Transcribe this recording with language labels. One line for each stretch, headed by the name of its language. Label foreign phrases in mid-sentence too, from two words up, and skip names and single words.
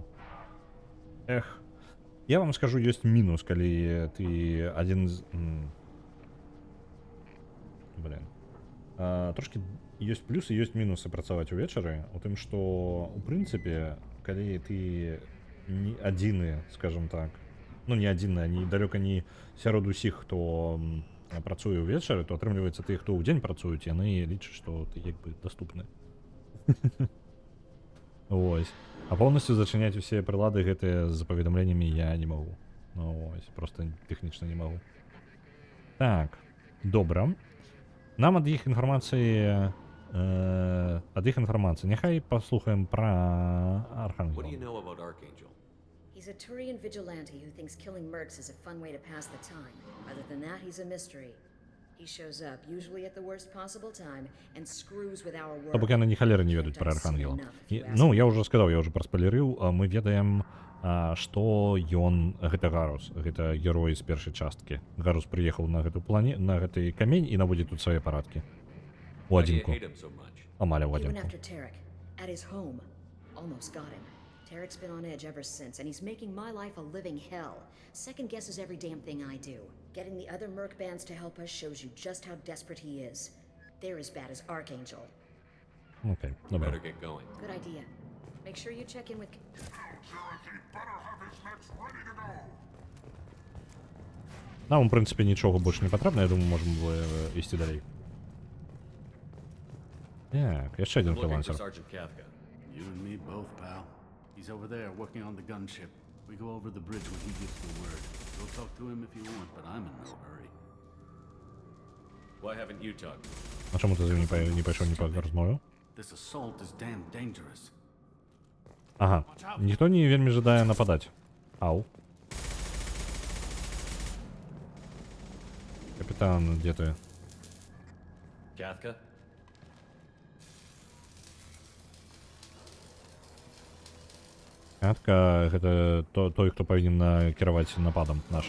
Russian: Эх. Я вам скажу, есть минус, коли ты один з...
Belarusian: Блин. Трошки есть плюсы, есть минусы працаваць увечары. У тым, што, у прынцыпе, калі ты не адзіны, скажем так, ну, не адзіны, не далёка не сярод усіх, хто працуе ўвечары, то атрымліваецца тыя, хто ў дзень працуюць, яны лічаць, што ты як бы даступны. Вось. А поўнасцю зачыняць усе прылады гэтыя з паведамленнямі я не магу. Ну вось, просто тэхнічна не магу. Так, добра. Нам ад іх інфармацыі... Няхай паслухаем пра
English: What do you
Belarusian: Архангела.
English: know about Archangel? He's a Turian vigilante who thinks killing mercs is a fun way to pass the time. Other than that, he's a mystery. He shows up, usually at the worst possible time, and screws with our work.
Belarusian: То бок яны ні халеры не ведаюць пра Архангела. Ну, я ўжо сказаў, я ўжо праспалерыў, мы ведаем, што ён, гэта Гарус, гэта герой з першай часткі. Гарус прыехаў на гэту на гэты камень і наводзіць тут свае парадкі. У
English: Why do you
Belarusian: адзінку.
English: hate him so much?
Belarusian: Амаль у
English: He went
Belarusian: адзінку.
English: after Tarek, at his home. Almost got him. Tarek's been on edge ever since, and he's making my life a living hell. Second guesses every damn thing I do. Getting the other merc bands to help us shows you just how desperate he is. They're as bad as Archangel.
Ukrainian: Окей, добре.
English: Better get going. Good idea. Make sure you check in with...
Belarusian: Нам, в прынцыпе, нічога больш не патрэбна, я думаю, можам ісці далей. Так, яшчэ адзін
English: I'm looking for
Belarusian: фрилансер.
English: Sergeant Kafka. You and me both, pal. He's over there working on the gunship. We go over the bridge when he gives the word. Go talk to him if you want, but I'm in no hurry. Why haven't you talked?
Ukrainian: А чому ти з ним не пайшов ні по розмові?
English: This assault is damn dangerous.
Belarusian: Ага, ніхто не вельмі жадае нападаць. Ау. Капітан, дзе ты?
English: Kafka?
Belarusian: Катка, гэта той, хто павінен кіраваць нападам нашым.